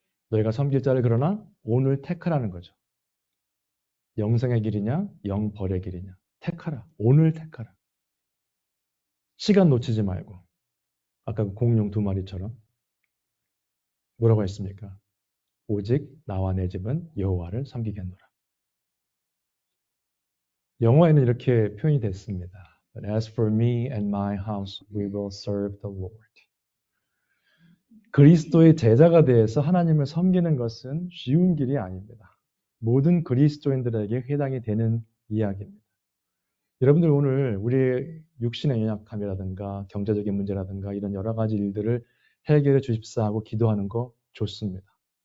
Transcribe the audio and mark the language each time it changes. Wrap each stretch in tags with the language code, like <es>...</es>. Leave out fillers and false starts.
<ko>너희가 섬길 자를 그러나 오늘 택하라는 거죠. 영생의 길이냐 영벌의 길이냐 택하라. 오늘 택하라. 시간 놓치지 말고 아까 그 공룡 두 마리처럼 뭐라고 했습니까? 오직 나와 내 집은 여호와를 섬기겠노라. 영어에는 이렇게 표현이 됐습니다.</ko> <en>But as for me and my house, we will serve the Lord.</en> <ko>그리스도의 제자가 되어서 하나님을 섬기는 것은 쉬운 길이 아닙니다. 모든 그리스도인들에게 해당이 되는 이야기입니다. 여러분들 오늘 우리의 육신의 연약함이라든가 경제적인 문제라든가 이런 여러 가지 일들을 해결해 주십사 하고 기도하는 거 좋습니다.</ko>